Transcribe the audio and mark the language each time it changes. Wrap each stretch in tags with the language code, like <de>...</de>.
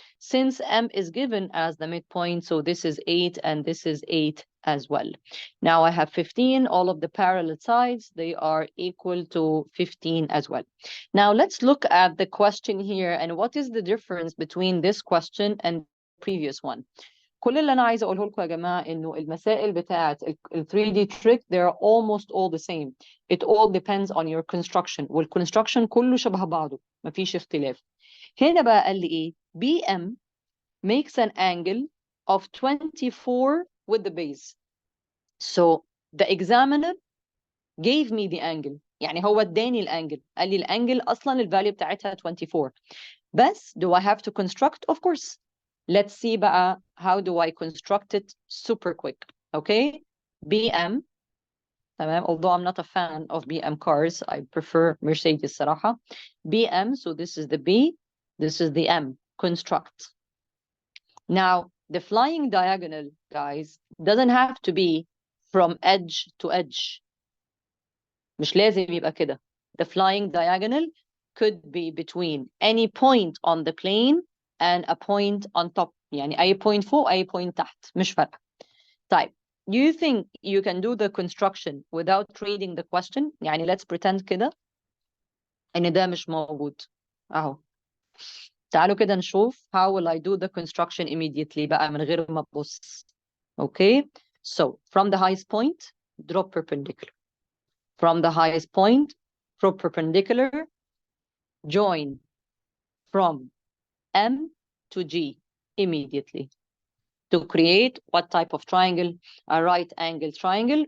<en>Since M is given as the midpoint, so this is 8 and this is 8 as well. Now I have 15. All of the parallel sides, they are equal to 15 as well. Now let's look at the question here and what is the difference between this question and the previous one.</en> <ar>كل اللي أنا عايزة أقوله لكم يا جماعة إنه المسائل بتاعة ال 3D trick</ar> <en>they're almost all the same. It all depends on your construction.</en> <ar>والconstruction كله شبه بعضه مفيش اختلاف. هنا بقى قال لي إيه؟</ar> <en>BM makes an angle of 24 with the base. So the examiner gave me the angle.</en> <ar>يعني هو اداني الانجل، قال لي الانجل اصلا الفاليو بتاعتها 24.</ar> <en>بس do I have to construct? Of course. Let's see بقى how do I construct it super quick. Okay. BM. تمام. Although I'm not a fan of BM cars, I prefer Mercedes صراحة. BM, so this is the B, this is the M. Construct. Now, the flying diagonal, guys, doesn't have to be from edge to edge.</en> <ar>مش لازم يبقى كده.</ar> <en>The flying diagonal could be between any point on the plane and a point on top.</en> <ar>يعني أي point فوق أي point تحت، مش فارقة.</ar> <en>طيب, do you think you can do the construction without reading the question?</en> <ar>يعني</ar> <en>let's pretend</en> <ar>كده إن ده مش موجود. أهو. تعالوا كده نشوف</ar> <en>how will I do the construction immediately</en> <ar>بقى من غير ما أبص.</ar> <en>Okay. So from the highest point, drop perpendicular. From the highest point, drop perpendicular, join from M to G immediately. To create what type of triangle? A right angle triangle.</en>